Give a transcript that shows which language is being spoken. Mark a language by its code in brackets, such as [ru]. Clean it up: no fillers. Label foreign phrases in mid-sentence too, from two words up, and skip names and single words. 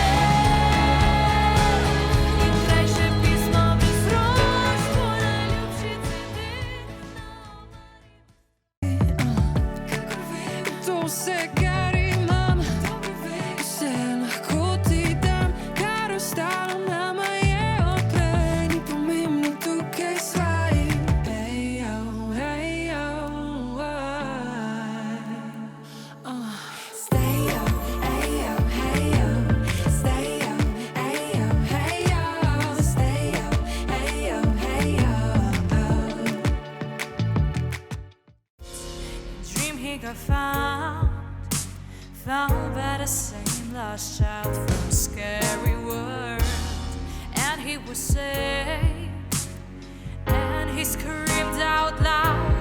[sl] In krajše pismo brez rož, tvoj najljubši CD To vse, kar imam, vse lahko ti dam, kar ostalo nama je odprej, ni pomembno tukaj svaj. Ejo, ejo, Stejo, ejo, hejo, stejo, ejo, hejo, stejo, ejo, hejo. [en] dream he got found by the same lost child from a scary world, and he was saved, and he screamed out loud.